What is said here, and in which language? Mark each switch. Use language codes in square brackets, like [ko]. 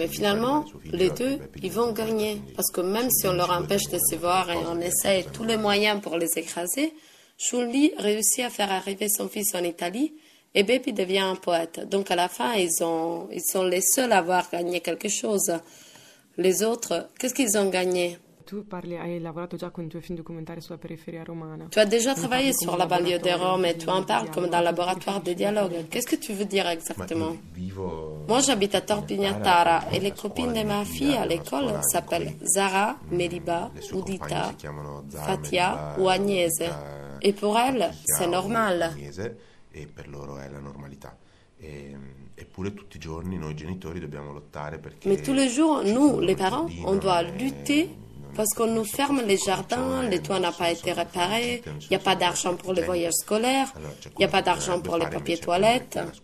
[fr] Et finalement, les deux, ils vont gagner. Parce que même si on leur empêche de se voir et on essaie tous les moyens pour les écraser, Shundi réussit à faire arriver son fils en Italie et Baby devient un poète. Donc à la fin, ils sont les seuls à avoir gagné quelque chose. Les autres, qu'est-ce qu'ils ont gagné ? [it] Tu parli, hai lavorato già con i tuoi film documentari sulla periferia romana. [fr] Tu as déjà travaillé sur la banlieue de Rome et tu en parles comme dans laboratoire de dialogue. Qu'est-ce que tu veux dire exactement? Moi, j'habite à Tor Pignatara et les copines de ma fille à l'école s'appellent Zara, Meliba, Udita, Fatia ou Agnese. Et pour elles, c'est normal. Et pour [it] loro è la normalità. Eppure tutti i giorni noi genitori dobbiamo lottare perché. [fr] Mais tous les jours, nous, les parents, on doit lutter. Parce qu'on nous ferme les jardins, le toit n'a pas été réparé, il n'y a pas d'argent pour les voyages scolaires, il n'y a pas d'argent pour les papiers toilettes.